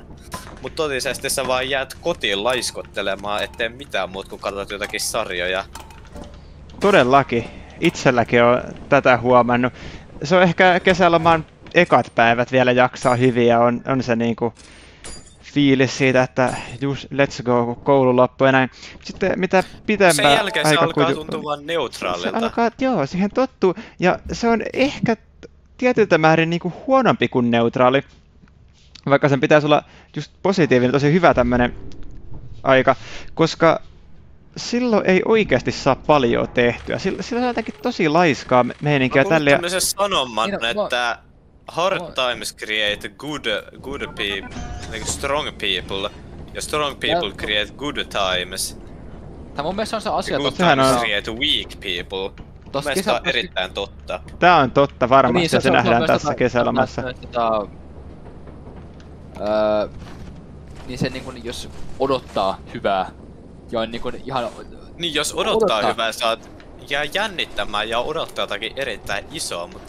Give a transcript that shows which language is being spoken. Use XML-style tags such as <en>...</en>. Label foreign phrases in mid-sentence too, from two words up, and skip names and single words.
<fi>Mut totisesti sä vaan jäät kotiin laiskottelemaan, ettei mitään muut kun katsot jotakin sarjoja. Todellakin. Itselläkin on tätä huomannut. Se on ehkä kesäloman ekat päivät vielä jaksaa hyvin ja on se niinku fiilis siitä, että just</fi> <en>let's go,</en> <fi>kun koulu loppuu ja näin. Sitten mitä pitempään Sen jälkeen se alkaa kuitenkin- tuntua vaan se neutraalilta. alkaa, joo, siihen tottuu. Ja se on ehkä tietyltä määrin niinku huonompi kuin neutraali. Vaikka sen pitäisi olla just positiivinen, tosi hyvä tämmönen aika. Koska silloin ei oikeasti saa paljon tehtyä. Sillä on jotenkin tosi laiskaa meininkiä Mä tälle. kuulin tämmösen sanoman, Niin, no,</fi> <en>että hard times create good people, niinku strong people. Ja strong people create good times.</en> <fi>Tää mun mielestä on se asia</fi> <en>Ja good</en> <fi>tossa. Sehän</fi> <en>times</en> <fi>on-</fi> <en>create weak people.</en> <fi>Tossa Mielestäni on kesä- erittäin totta. Tää on totta varmasti, Niin, se nähdään myös tässä kesälomassa. Niin se niinkun, jos odottaa hyvää ja on niinkun ihan... Niin jos odottaa Odottaa. hyvää, saat jää jännittämään ja odottaa jotakin erittäin isoa, mutta</fi>